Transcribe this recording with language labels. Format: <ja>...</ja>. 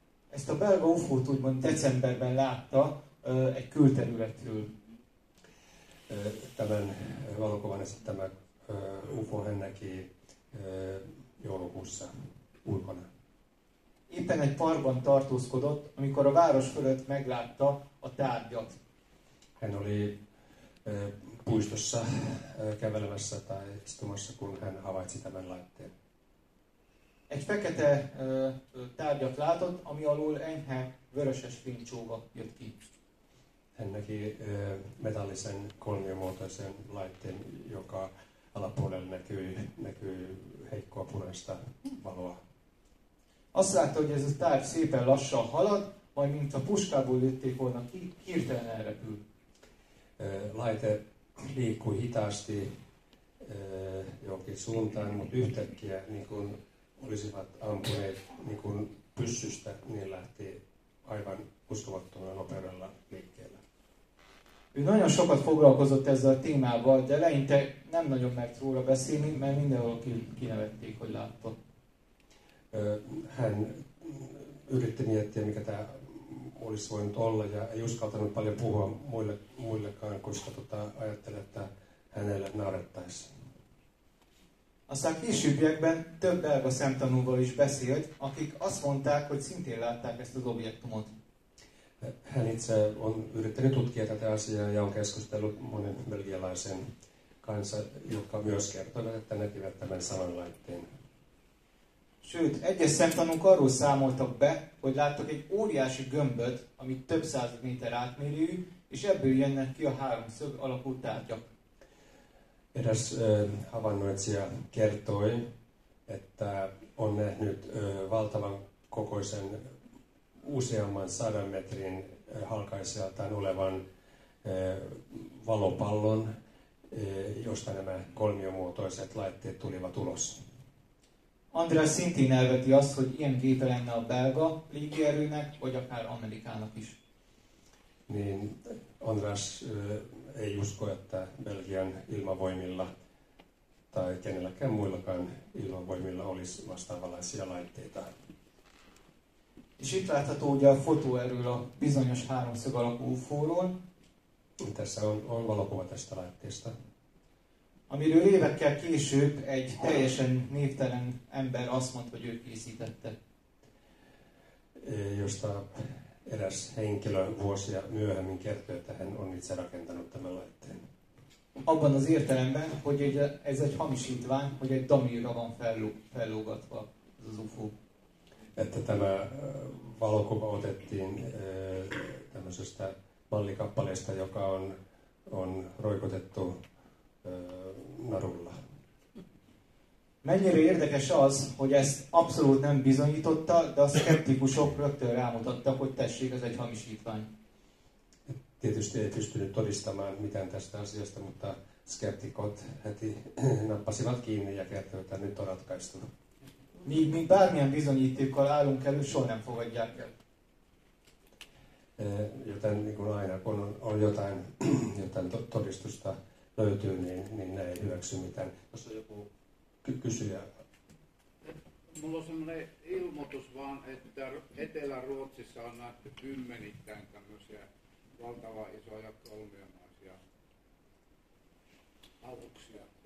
<hu>Ezt a belga UFO-t úgymond decemberben látta egy külterületről.</hu> <fi>Tämän valokuvan esittämä UFO hän näki joulukuussa ulkona.</fi> <hu>Éppen egy parkban tartózkodott, amikor a város fölött meglátta a tárgyat.</hu> <fi>Hän oli puistossa kävelemässä tai istumassa, kun hän havaitsi tämän laitteen.</fi> <hu>Egy fekete tárgyat látott, ami alól enyhe vöröses fénycsóva jött ki.</hu> <fi>Hän näki metallisen kolmiomuotoisen laitteen, joka alapuolella näkyy heikkoa punaista valoa.</fi> <hu>Azt látta, hogy ez a tárgy szépen lassan halad, majd mint a puskából lőtték volna ki, hirtelen elrepül.</hu> <fi>Laite liikkui hitaasti johonkin suuntaan, mutta yhtäkkiä niin kun olisivat ampuneet niin kun pyssystä, niin lähti aivan uskomattomalla nopeudella liikkeelle.</fi> <hu>Ő nagyon sokat foglalkozott ezzel a témával, de eleinte nem nagyon mert róla beszélni, mert mindenhol kinevették, hogy látta.</hu> <fi>Hän yritti miettiä, mikä tämä olisi voinut olla, ja ei uskaltanut paljon puhua muillekaan, koska ajatteli, että hänelle naurettaisiin.</fi> <hu>Aztán későbbiekben több belga szemtanúval is beszélt, akik azt mondták, hogy szintén látták ezt az objektumot.</hu> <fi>Hän itse on yrittänyt tutkia tätä asiaa ja on keskustellut monen belgialaisen kanssa, jotka myös kertovat, että näkivät tämän saman laitteen.</fi> <hu>Sőt, egyes szemtanúk arról számoltak be, hogy láttak egy óriási gömböt, ami több száz méter átmérőjű, és ebből jönnek ki a háromszög alakú tárgyak.</hu> <fi>Eräs havainnoitsija kertoi, että on nähnyt valtavan kokoisen useamman 100 metrin halkaiseltaan olevan valopallon, josta nämä kolmiomuotoiset laitteet tulivat ulos.</fi> <hu>András szintén elveti azt, hogy ilyen gépe lenne a belga légierőnek, vagy akár Amerikának is.</hu> <fi>Niin András ei usko, että Belgian ilmavoimilla tai kenelläkään muillakaan ilmavoimilla olisi vastaavanlaisia laitteita.</fi> <hu>És itt látható ugye a fotó erről a bizonyos háromszög alakú UFO-ról.</hu> <fi>Tässä on valokuva tästä laitteesta.</fi> <hu>Amiről évekkel később egy teljesen névtelen ember azt mondta, hogy ő készítette.</hu> <fi>Josta eräs henkilö vuosia myöhemmin kertoi, että hän on itse rakentanut tämän laitteen.</fi> <hu>Abban az értelemben, hogy ez egy hamisítvány, hogy egy damírra van fellógatva ez az UFO.</hu> <fi>Että tämä valokuva otettiin tämmöisestä mallikappaleesta, joka on roikotettu narulla.</fi> <hu>Mennyire érdekes az, hogy ezt abszolút nem bizonyította, de a szkeptikusok rögtön rámutattak, hogy tessék, ez egy hamisítvány.</hu> <fi>Tietysti ei pystynyt todistamaan mitään tästä asiasta, mutta skeptikot heti nappasivat kiinni ja kertoivat, että nyt on ratkaistu.</fi> <hu>Míg mi bármilyen bizonyítékkal állunk elő, soha nem fogadják el.</hu> <fi>Joten niin kuin aina, kun on jotain todistusta löytyy, niin ne ei hyväksy mitään. Jos on joku kysyjä. Mulla on sellainen ilmoitus vaan, että Etelä-Ruotsissa on nähty kymmenittäin tämmöisiä valtavan isoja kolmiomaisia aluksia.</fi>